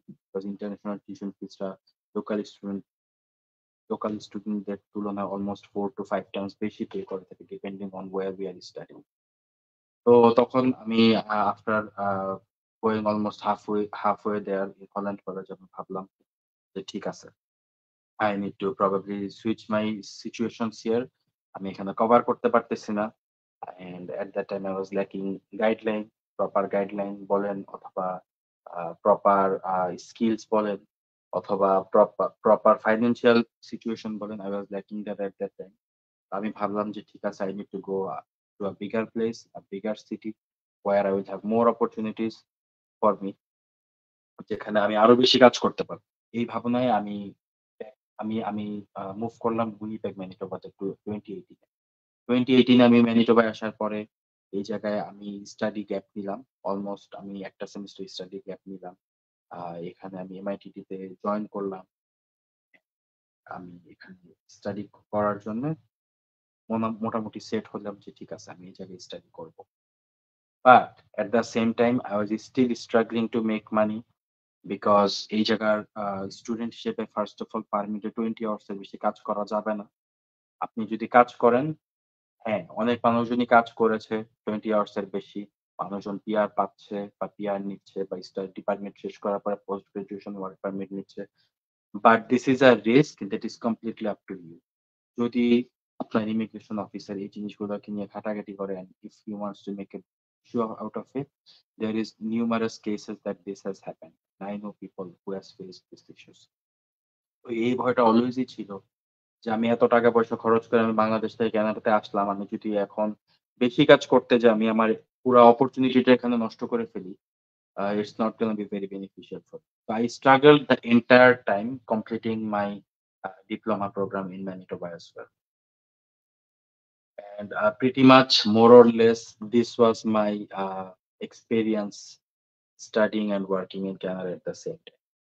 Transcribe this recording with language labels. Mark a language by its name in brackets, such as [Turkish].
[Bangla] Because international tuition ফিসটা local student local স্টুডেন্টদের তুলনায় almost 4 to 5 Times বেশি পে করে থাকে [English] Depending on where we are studying. [Bangla] তো তখন আমি after going almost halfway there in Holland college আমি ভাবলাম যে ঠিক আছে। [English] I need to probably switch my situations here. [Bangla] আমি এখানে কভার করতে পারতেছি না। [English] And at that time I was lacking guideline, proper guideline [Bangla] বলেন অথবা প্রপার স্কিলস বলেন অথবা প্রপার ফাইন্যান্সিয়াল সিচুয়েশন বলেন [English] I was lacking that at that time. [Bangla] আমি ভাবলাম যে ঠিক আছে [English] I need to go to a bigger place, a bigger city where I will have more opportunities for me. [Bangla] যেখানে আমি আরো বেশি কাজ করতে পারবো। এই ভাবনায় আমি আমি মুভ করলাম উইনিপেগ ম্যানিটোবাতে 2018 এ। 2018 এ আমি ম্যানিটোবায় আসার পরে এই জায়গায় আমি স্টাডি গ্যাপ নিলাম। অলমোস্ট আমি একটা সেমেস্টার স্টাডি গ্যাপ নিলাম। আ এখানে আমি MITT তে জয়েন করলাম। আমি এখানে স্টাডি করার জন্য মোটামুটি সেট হলাম যে ঠিক আছে আমি এই জায়গায় স্টাডি করব। But at the same time [English] I was still struggling to make money [Bangla] because এই জায়গার স্টুডেন্ট হিসেবে ফার্স্ট অফ অল পারমিটে 20 আওয়ার্স এর বেশি কাজ করা যাবে না। আপনি যদি কাজ করেন হ্যাঁ, অনেক মানুষজনই কাজ করেছে 20 আওয়ার্স এর বেশি। মানুষজন পিআর পাচ্ছে বা পিআর নিচ্ছে বা স্টাডি পারমিট শেষ করার পরে পোস্ট গ্রাজুয়েশন ওয়ার্ক পারমিট নিচ্ছে। [English] But this is a risk that is completely up to you. [Bangla] যদি আপনার ইমিগ্রেশন অফিসার এই জিনিসগুলোকে নিয়ে ঘাটাঘাটি করেন, [English] if he wants to make a show out of it, there is numerous cases that this has happened. I know people who has faced these issues. [Bangla] তো এই ভয়টা অলওয়েজই ছিল যে আমি এত টাকা পয়সা খরচ করে আমি বাংলাদেশ থেকে কানাডাতে আসলাম। আমি যদি এখন বেশি কাজ করতে যাই আমি আমার পুরা অপরচুনিটিটা এখানে নষ্ট করে ফেলি। [English] It's not gonna be very beneficial for me. So I struggled the entire time completing my diploma program in Manitoba as well. and pretty much more or less this was my experience studying and working in Canada at the same time.